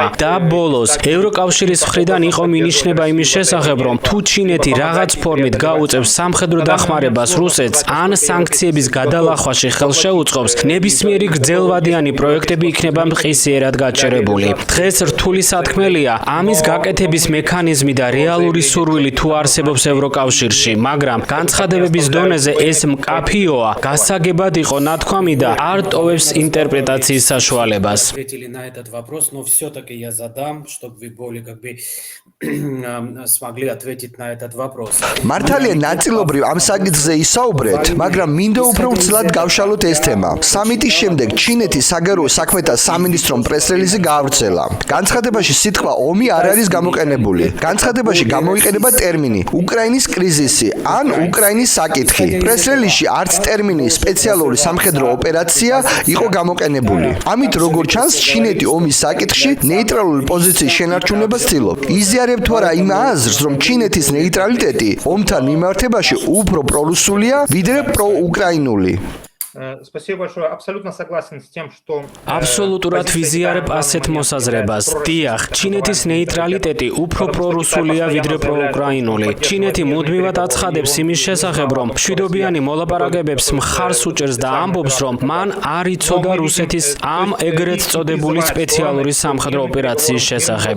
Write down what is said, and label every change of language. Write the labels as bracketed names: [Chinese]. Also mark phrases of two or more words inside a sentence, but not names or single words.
[Georgian] და ბოლოს, ევროკავშირის მხრიდან იყო მინიშნება იმის შესახებ, რომ თუ ჩინეთი რაღაც ფორმით გაუწევს სამხედრო დახმარებას რუსეთს, ან სანქციების გადალახვაში ხელს შეუწყობს, ნებისმიერი გრძელვადიანი პროექტები იქნება მყისიერად გაჩერებული. დღეს რთული სათქმელია ამის გაკეთების მექანიზმი და რეალური სურვილი თუ არსებობს ევროკავშირში, მაგრამ განცხადებების დონეზე ეს მკაფიოა, გასაგებად იყო ნათქვამი და არ ტოვებს ინტერპრეტაციის საშუალებას. [Russian] Ответили на этот вопрос, но все-таки я задам, чтобы вы более смогли ответить на этот вопрос. [Georgian] მართალია ნაწილობრივ ამ საკითხზე ისაუბრეთ, მაგრამ მინდა უფრო ვრცლად გავშალოთ ეს თემა. სამიტის შემდეგ ჩინეთის საგარეო საქმეთა სამინისტრომ პრეს-რელიზი გაავრცელა. განცხადებაში სიტყვა ომი არ არის გამოყენებული. განცხადებაში გამოიყენება ტერმინი უკრაინის კრიზისი ან უკრაინის საკითხი. პრეს-რელიზში არც ტერმინი სპეციალური სამხედრო ოპერაცია იყო გამოყენებული. ამით როგორ ჩანს, ჩინეთი ომის საკითხში ნეიტრალური პოზიციის შენარჩუნებას ცდილობს. იზიარებთ თუ არა იმ აზრს, რომ ჩინეთის ნეიტრალიტეტი ომთან მიმართებაში უფრო პრორუსულია, ვიდრე პროუკრაინული. [Russian] Спасибо большое. Абсолютно согласен с тем, что [Georgian] აბსოლუტურად ვიზიარებ ასეთ მოსაზრებას. დიახ, ჩინეთის ნეიტრალიტეტი უფრო პრორუსულია ვიდრე პროუკრაინული. ჩინეთი მუდმივად აცხადებს იმის შესახებ, რომ მშვიდობიანი მოლაპარაკებებს მხარს უჭერს და ამბობს, რომ მან არ იცოდა რუსეთის ამ ეგრეთ წოდებული სპეციალური სამხედრო ოპერაციის შესახებ.